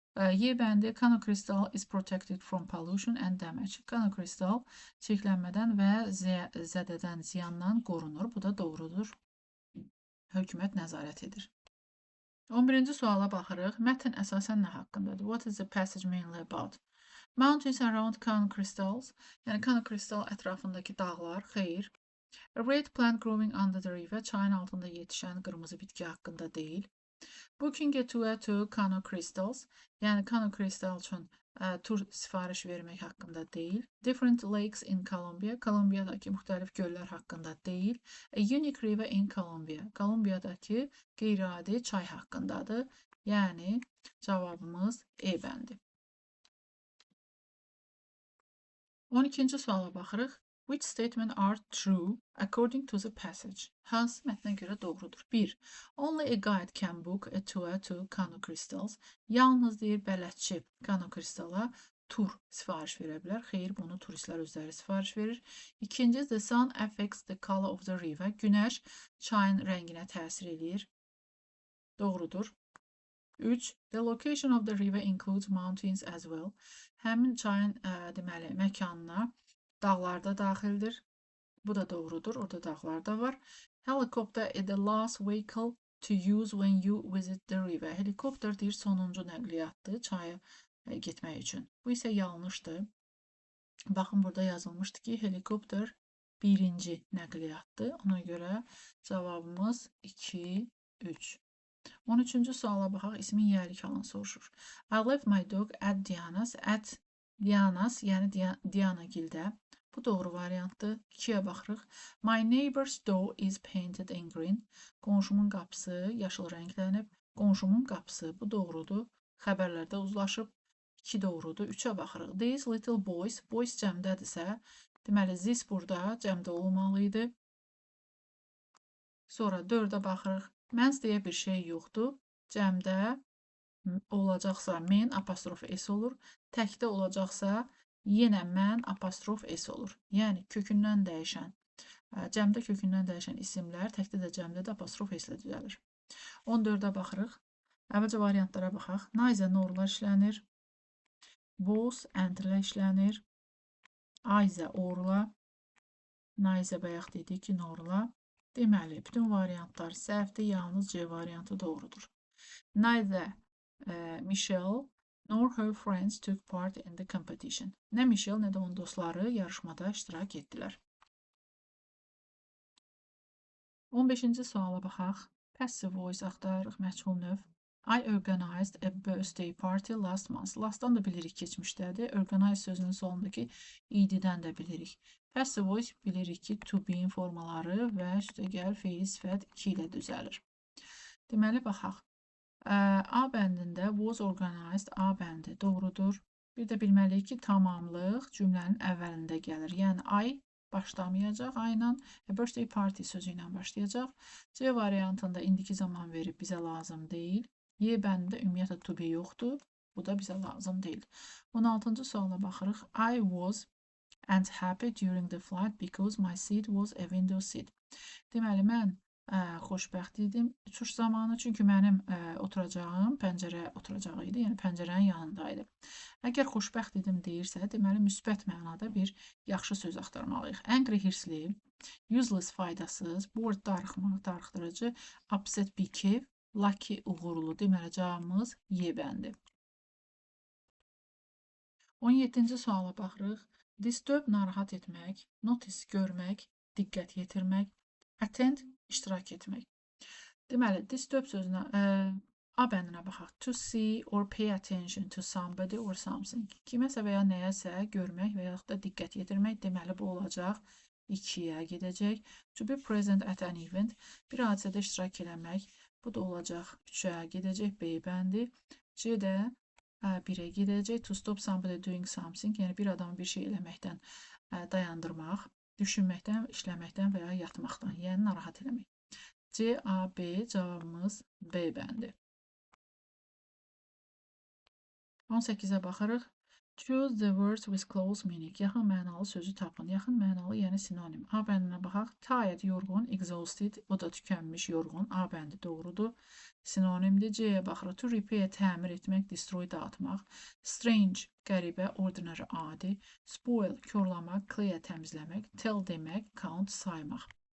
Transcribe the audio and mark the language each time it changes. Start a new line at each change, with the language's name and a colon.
Azerbaijani: Y bəndi,
English: Kano crystal is protected from pollution and damage.
Azerbaijani: Kano crystal çirklənmədən və zədədən, ziyandan qorunur. Bu da doğrudur. Hökumət nəzarət edir. 11-ci suala baxırıq. Mətn əsasən nə haqqındadır?
English: What is the passage mainly about? Mountains around Kano crystals.
Azerbaijani: Yəni, Kano crystal ətrafındakı dağlar. Xeyr.
English: A red plant growing under the river.
Azerbaijani: Çayın altında yetişən qırmızı bitki haqqında deyil.
English: Booking a tour to Kano crystals.
Azerbaijani: Yəni, Kano crystal üçün tur sifariş vermək haqqında deyil.
English: Different lakes in Colombia.
Azerbaijani: Kolumbiyadakı müxtəlif göllər haqqında deyil.
English: A unique river in Colombia.
Azerbaijani: Kolumbiyadakı qeyri-adi çay haqqındadır. Yəni, cavabımız E bəndi. 12-ci suala baxırıq.
English: Which statement are true according to the passage?
Azerbaijani: Hansı mətnə görə doğrudur?
English: 1. Only a guide can book a tour to Kano crystals.
Azerbaijani: Yalnız deyir, bələdçi Kano crystala tur sifariş verə bilər. Xeyr, bunu turistlər özləri sifariş verir.
English: 2. The sun affects the color of the river.
Azerbaijani: Günəş çayın rənginə təsir edir. Doğrudur. 3.
English: The location of the river includes mountains as well.
Azerbaijani: Həmin çayın deməli, məkanına dağlarda daxildir. Bu da doğrudur. Orada dağlar da var.
English: Helicopter is the last vehicle to use when you visit the river.
Azerbaijani: Helikopter deyir, sonuncu nəqliyyatdır çaya getmək üçün. Bu isə yanlışdır. Baxın, burada yazılmışdı ki, helikopter birinci nəqliyyatdır. Ona görə cavabımız 2, 3. 13-cü suala baxaq. İsmin yərik halını soruşur.
English: I left my dog at Diana's. At Diana's,
Azerbaijani: yəni Diana gildə. Bu doğru variantdır. 2-yə baxırıq.
English: My neighbor's door is painted in green.
Azerbaijani: Qonşumun qapısı yaşıl rənglənib. Qonşumun qapısı. Bu doğrudur. Xəbərlərdə uzlaşıb. 2 doğrudur. 3-ə baxırıq.
English: These little boys.
Azerbaijani: Boys cəmdədirsə, deməli this burada cəmdə olmalı idi. Sonra 4-ə baxırıq. Men's deyə bir şey yoxdur. Cəmdə olacaqsa men apostrof s olur. Təkdə olacaqsa yenə mən apostrof s olur. Yəni kökündən dəyişən, cəmdə kökündən dəyişən isimlər təkdə də cəmdə də apostrof s ilə düzəlir. 14-ə baxırıq. Əvvəlcə variantlara baxaq. Naize norlar işlənir. Was and-lə işlənir. Aize orla. Naize bayaq dedik ki, norla. Deməli, bütün variantlar səhvdir, yalnız C variantı doğrudur.
English: Neither Michelle nor her friends took part in the competition.
Azerbaijani: Nə Michelle, nə də onun dostları yarışmada iştirak etdilər. 15-ci suala baxaq. Passive voice axtarırıq, məchul növ.
English: I organized a birthday party last month.
Azerbaijani: Lastdan da bilirik keçmişdədir. Organize sözünün sonundakı id-dən də bilirik. Passive voice bilirik ki, to be formaları və üstəgəl feil sifət 2 ilə düzəlir. Deməli, baxaq. A bəndində was organized, A bəndi doğrudur. Bir də bilməliyik ki, tamamlıq cümlənin əvvəlində gəlir. Yəni, I başlamayacaq A ilə, birthday party sözü ilə başlayacaq. C variantında indiki zaman verib bizə lazım deyil. Y bəndində ümumiyyətlə to be yoxdur. Bu da bizə lazım deyil. 16-cı suala baxırıq.
English: I was and happy during the flight because my seat was a window seat.
Azerbaijani: Deməli, mən xoşbəxt idim uçuş zamanı, çünki mənim oturacağım pəncərə oturacağı idi, yəni pəncərənin yanındaydı. Əgər xoşbəxt idim deyirsə, deməli, müsbət mənada bir yaxşı söz axtarmalıyıq. Angry, hirsli, useless, faydasız, bored, darıxmaq, darıxdırıcı, upset, bikef, lucky, uğurlu. Deməli, cavabımız Y bəndi. 17-ci suala baxırıq. Disturb, narahat etmək, notice, görmək, diqqət yetirmək, attend, iştirak etmək. Deməli, disturb sözünə, A bəndinə baxaq.
English: To see or pay attention to somebody or something.
Azerbaijani: Kiməsə və ya nəyəsə görmək və yaxud da diqqət yetirmək. Deməli, bu olacaq 2-yə gedəcək.
English: To be present at an event.
Azerbaijani: Bir hadisədə iştirak eləmək. Bu da olacaq 3-ə gedəcək. B bəndi. C də 1-ə gedəcək.
English: To stop somebody doing something.
Azerbaijani: Yəni, bir adamı bir şey eləməkdən dayandırmaq, düşünməkdən, işləməkdən və ya yatmaqdan. Yəni, narahat eləmək. C, A, B cavabımız B bəndi. 18-ə baxırıq.
English: Choose the words with close meaning.
Azerbaijani: Yaxın mənalı sözü tapın. Yaxın mənalı, yəni sinonim. A bəndinə baxaq. Tired, yorğun, exhausted, o da tükənmiş, yorğun. A bəndi doğrudur. Sinonimdir. C-yə baxırıq. To repair, təmir etmək, destroy, dağıtmaq. Strange, qəribə, ordinary, adi. Spoil, korlamaq, clear, təmizləmək. Tell demək, count, saymaq.